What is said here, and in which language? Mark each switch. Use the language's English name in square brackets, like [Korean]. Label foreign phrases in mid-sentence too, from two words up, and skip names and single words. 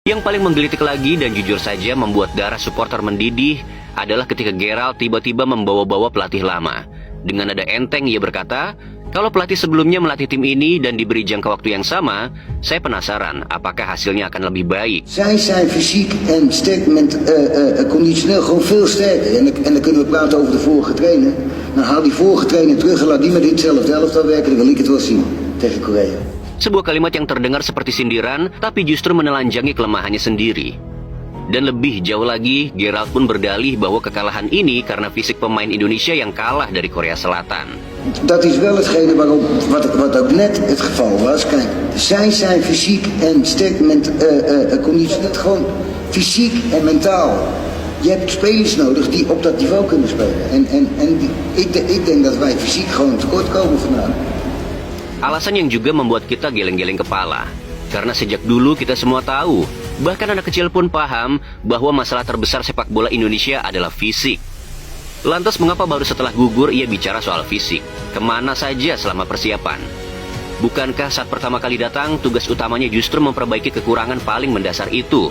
[Indonesian] Yang paling menggelitik lagi dan jujur saja membuat darah supporter mendidih adalah ketika Gerald tiba-tiba membawa-bawa pelatih lama. Dengan nada enteng ia berkata, kalau pelatih sebelumnya melatih tim ini dan diberi jangka waktu yang sama, saya penasaran apakah hasilnya akan lebih baik. [Dutch] Zij zijn fysiek en conditioneel gewoon veel sterker. En dan kunnen we praten over de vorige trainer. Nou, haal die vorige trainer terug en laat die met ditzelfde elftal werken. Dan wil ik het wel zien tegen Korea. [Indonesian] Sebuah kalimat yang terdengar seperti sindiran, tapi justru menelanjangi kelemahannya sendiri. Dan lebih jauh lagi, Gerald pun berdalih bahwa kekalahan ini karena fisik pemain Indonesia yang kalah dari Korea Selatan. [Dutch] Dat is wel hetgene waarop, wat ook net het geval was. Kijk, zij zijn fysiek en conditioneel gewoon fysiek en mentaal. Je hebt spelers nodig die op dat niveau kunnen spelen. Ik denk dat wij fysiek gewoon tekort komen vandaag. [Indonesian] Alasan yang juga membuat kita geleng-geleng kepala. Karena sejak dulu kita semua tahu, bahkan anak kecil pun paham bahwa masalah terbesar sepak bola Indonesia adalah fisik. Lantas mengapa baru setelah gugur ia bicara soal fisik? Kemana saja selama persiapan? Bukankah saat pertama kali datang, tugas utamanya justru memperbaiki kekurangan paling mendasar itu?